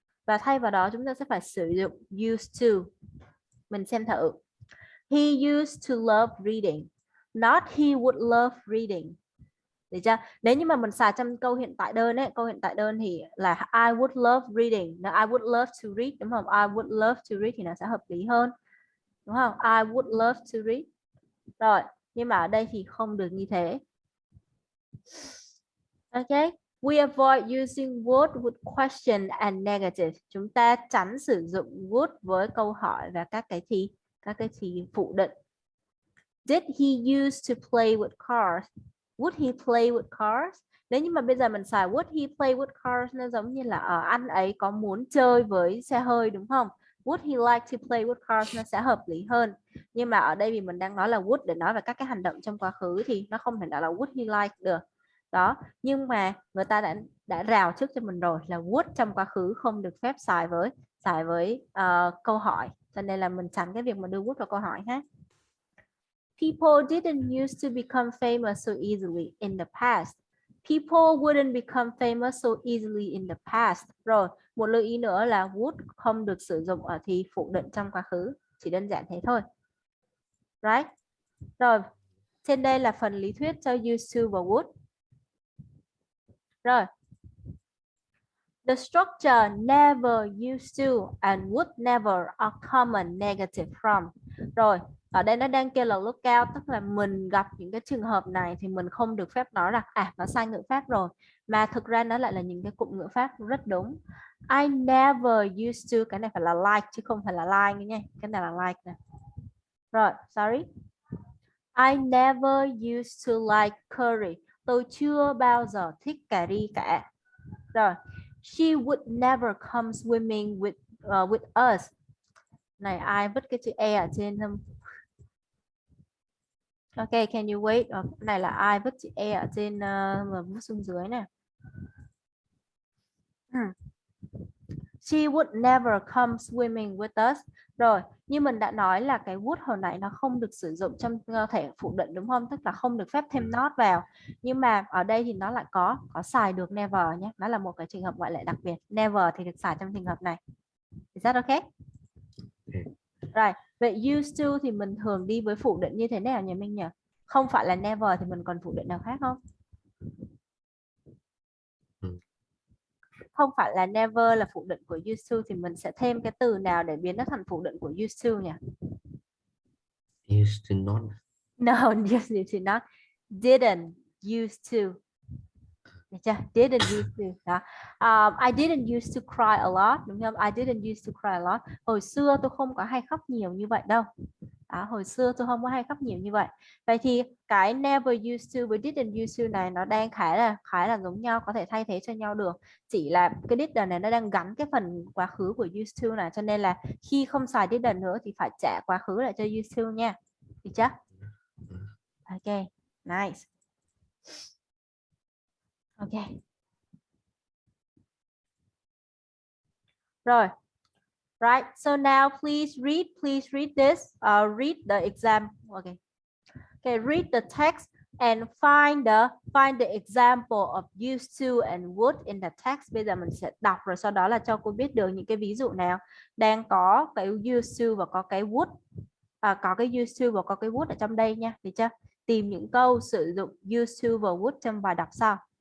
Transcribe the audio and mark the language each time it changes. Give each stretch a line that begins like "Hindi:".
Vietnamese: Và thay vào đó chúng ta sẽ phải sử dụng used to. Mình xem thử.
English: He used to love reading. Not he would love reading.
Vietnamese: Được chưa? Nếu như mà mình xài trong câu hiện tại đơn ấy, câu hiện tại đơn thì là
English: I would love reading. Now, I would love to read,
Vietnamese: đúng không?
English: I would love to read
Vietnamese: thì nó sẽ hợp lý hơn. Đúng không?
English: I would love to read.
Vietnamese: Rồi, nhưng mà ở đây thì không được như thế.
English: Ok. We avoid using would with question and negative.
Vietnamese: Chúng ta tránh sử dụng would với câu hỏi và các cái thì phủ định.
English: Did he used to play with cars? Would he play with cars?
Vietnamese: Nếu như mà bây giờ mình xài
English: would he play with cars,
Vietnamese: nó giống như là anh ấy có muốn chơi với xe hơi, đúng không?
English: Would he like to play with cars
Vietnamese: nó sẽ hợp lý hơn. Nhưng mà ở đây vì mình đang nói là would để nói về các cái hành động trong quá khứ thì nó không thể nào là would he like được. Đó, nhưng mà người ta đã rào trước cho mình rồi là would trong quá khứ không được phép xài với câu hỏi. Cho nên là mình tránh cái việc mà đưa would vào câu hỏi ha.
English: People didn't used to become famous so easily in the past. People wouldn't become famous so easily in the past.
Vietnamese: Rồi, một lưu ý nữa là would không được sử dụng ở thì phủ định trong quá khứ. Chỉ đơn giản thế thôi. Right? Rồi, trên đây là phần lý thuyết cho used to và would. Rồi.
English: The structure never used to and would never are common negative from.
Vietnamese: Rồi, ở đây nó đang kêu là look out, tức là mình gặp những cái trường hợp này thì mình không được phép nói là nó sai ngữ pháp rồi, mà thực ra nó lại là những cái cụm ngữ pháp rất đúng. I never used to, cái này phải là like chứ không phải là like nha, cái này là like nè.
English: Rồi, sorry. I never used to like curry.
Vietnamese: Tôi chưa bao giờ thích cà ri cả.
English: Rồi, she would never come swimming with us.
Vietnamese: Này, ai vứt cái chữ e ở trên không?
English: Ok, can you wait?
Vietnamese: Này là ai vứt chữ e ở trên và vứt xuống dưới nè.
English: She would never come swimming with us.
Vietnamese: Rồi, như mình đã nói là cái would hồi nãy nó không được sử dụng trong thể phủ định đúng không? Tức là không được phép thêm not vào. Nhưng mà ở đây thì nó lại có xài được never nhé. Nó là một cái trường hợp ngoại lệ đặc biệt. Never thì được xài trong trường hợp này.
English: Is that okay?
Vietnamese: Rồi, vậy used to thì mình thường đi với phủ định như thế nào nhỉ Minh nhỉ? Không phải là never thì mình còn phủ định nào khác không? Không phải là never là phủ định của used to thì mình sẽ thêm cái từ nào để biến nó thành phủ định của used to nhỉ?
English: Used to not. No, used to not. Didn't used to.
Vietnamese: Được chưa?
English: Didn't used to. Đó. I didn't used to cry a lot,
Vietnamese: đúng không?
English: I didn't used to cry a lot.
Vietnamese: Hồi xưa tôi không có hay khóc nhiều như vậy đâu. Đó, hồi xưa tôi không có hay khóc nhiều như vậy. Vậy thì cái never used to với didn't used to này nó đang khá là giống nhau, có thể thay thế cho nhau được. Chỉ là cái didn't này nó đang gắn cái phần quá khứ của used to này, cho nên là khi không xài didn't nữa thì phải trả quá khứ lại cho used to nha. Được chưa?
English: Ok, nice. Ok. Rồi. Right. So now please read this. Read the exam. Okay. Okay, read the text and find the example of used to and would in the text.
Vietnamese: Bây giờ mình sẽ đọc rồi sau đó là cho cô biết được những cái ví dụ nào đang có cái used to và có cái would. Có cái used to và có cái would ở trong đây nha. Được chưa? Tìm những câu sử dụng used to và would trong bài đọc sau.